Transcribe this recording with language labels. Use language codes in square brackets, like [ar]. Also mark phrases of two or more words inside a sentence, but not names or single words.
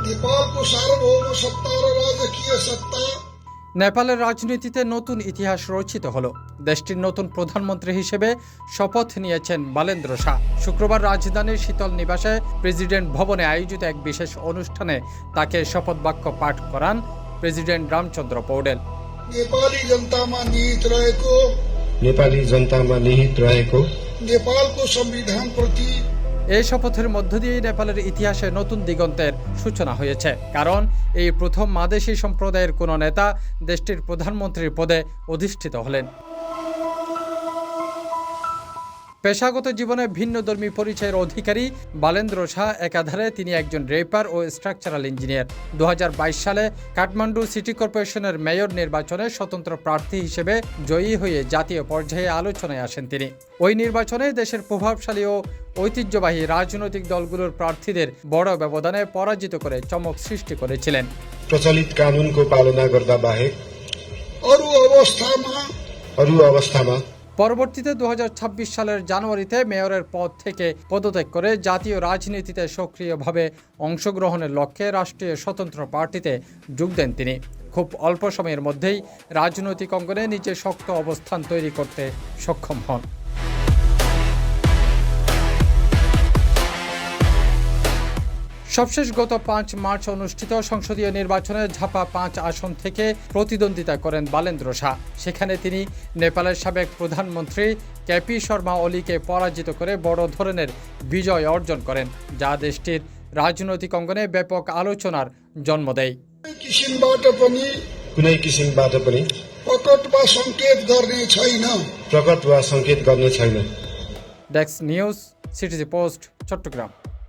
[ne] नेपालको सार्वभौम सत्ता र राजकीय सत्ता [bn] নেপালের রাজনীতিতে নতুন ইতিহাস রচিত হলো। দেশটির নতুন প্রধানমন্ত্রী হিসেবে শপথ নিয়েছেন বালেন্দ্র শাহ। শুক্রবার রাজধানীর শীতল নিবাসে প্রেসিডেন্ট ভবনে আয়োজিত এক বিশেষ অনুষ্ঠানে তাকে শপথ বাক্য পাঠ করান প্রেসিডেন্ট রামচন্দ্র পৌডেল। [ne] नेपाली जनतामा निहित रहेको नेपालको संविधान प्रति [bn] এই শপথের মধ্য দিয়ে নেপালের ইতিহাসে নতুন দিগন্তের সূচনা হয়েছে, কারণ এই প্রথম মাদেশী সম্প্রদায়ের কোনো নেতা দেশটির প্রধানমন্ত্রীর পদে অধিষ্ঠিত হলেন। পেশাগত জীবনে ভিন্নধর্মী পরিচয়ের অধিকারী বালেন্দ্র শাহ একাধারে তিনি একজন রেপার ও [en] structural engineer. [bn] 2022 সালে কাঠমান্ডু [en] city corporation [bn] মেয়র নির্বাচনে স্বতন্ত্র প্রার্থী হিসেবে জয়ী হয়ে জাতীয় পর্যায়ে আলোচনায় আসেন তিনি। ওই নির্বাচনে দেশের প্রভাবশালী ও ঐতিহ্যবাহী রাজনৈতিক দলগুলোর প্রার্থীদের বড় ব্যবধানে পরাজিত করে চমক সৃষ্টি করেছিলেন। [ne] प्रचलित कानूनको पालना गर्दा बाहेक अरू अवस्थामा [bn] পরবর্তীতে 2026 সালের জানুয়ারিতে মেয়রের পদ থেকে পদত্যাগ করে জাতীয় রাজনীতিতে সক্রিয়ভাবে অংশগ্রহণের লক্ষ্যে রাষ্ট্রীয় স্বতন্ত্র পার্টিতে যোগ দেন তিনি। খুব অল্প সময়ের মধ্যেই রাজনৈতিক অঙ্গনে নিজের শক্ত অবস্থান তৈরি করতে সক্ষম হন। সবশেষ গত 5 মার্চ অনুষ্ঠিত সংসদীয় নির্বাচনে ঝাপা 5 আসন থেকে প্রতিদ্বন্দ্বিতা করেন বালেন্দ্র শাহ। সেখানে তিনি নেপালের সাবেক প্রধানমন্ত্রী কেপি শর্মা ওলিকে পরাজিত করে বড় ধরনের বিজয় অর্জন করেন, যা দেশটির রাজনৈতিক অঙ্গনে ব্যাপক আলোচনার জন্ম দেয়। [ne] कुनै किसिमबाट पनि प्रकट वा संकेत गर्ने छैन। [en] desk news, [bn] সিটিজি পোস্ট, চট্টগ্রাম।